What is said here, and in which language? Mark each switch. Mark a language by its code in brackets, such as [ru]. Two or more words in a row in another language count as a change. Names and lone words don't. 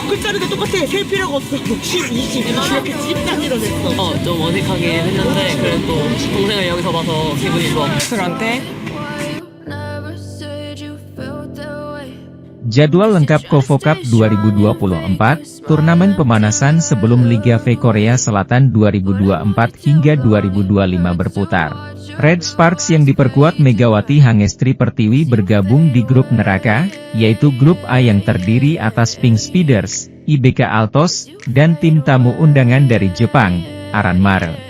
[ko] 옛날에도 똑같아. 셀 필요가 없어. 10, 20 이렇게 10단위로 냈어. 좀 어색하게 했는데 그래도 동생을 여기서 봐서 기분이 좋아. 그런데 [id] Jadwal lengkap Kovo Cup 2024, turnamen pemanasan sebelum Liga V Korea Selatan 2024 hingga 2025 berputar. Red Sparks yang diperkuat Megawati Hangestri Pertiwi bergabung di grup neraka, yaitu grup A yang terdiri atas Pink Speeders, IBK Altos, dan tim tamu undangan dari Jepang, Aran Mare.